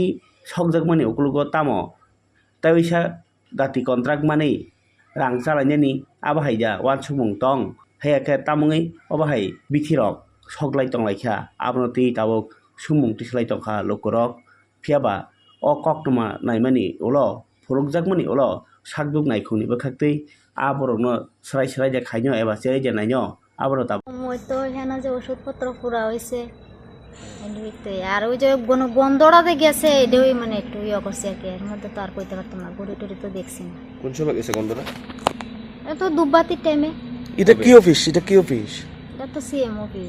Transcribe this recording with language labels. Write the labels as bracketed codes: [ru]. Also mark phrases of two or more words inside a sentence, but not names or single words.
[trp] सकजाकमानि उकुलुगो तामो ताइसा दाति कन्ट्राक्ट मानै रां चालायनायनि आबाहायजा वान सुमुं तं हायाके तामुङै अबाहाय बिथिरक सकलाय तंलायखा आबनति ताबुक सुमुं तिसलाय तंखा लुकरक फियाबा अ कक्टमा नायमानि उलो फुरुकजाकमानि उलो साकदुक नायखुनि बखाक्तै आबरनो सराय सराय जे खायनो एबा सेराय जे नायनो आबरो ताब [bn] মই তো এখানে যে ওষুধপত্র পুরা হয়েছে আর ওই যে গন্ধটাতে গেছে এটাই মানে একটু ইয়ে করছে আর কি এর মধ্যে তো আর কইতে পারতাম না গড়ি টড়ি তো দেখছি না কোন সময় গেছে গন্ধটা এটা তো দুবাতির টাইমে এটা কি অফিস এটা তো [en] CM office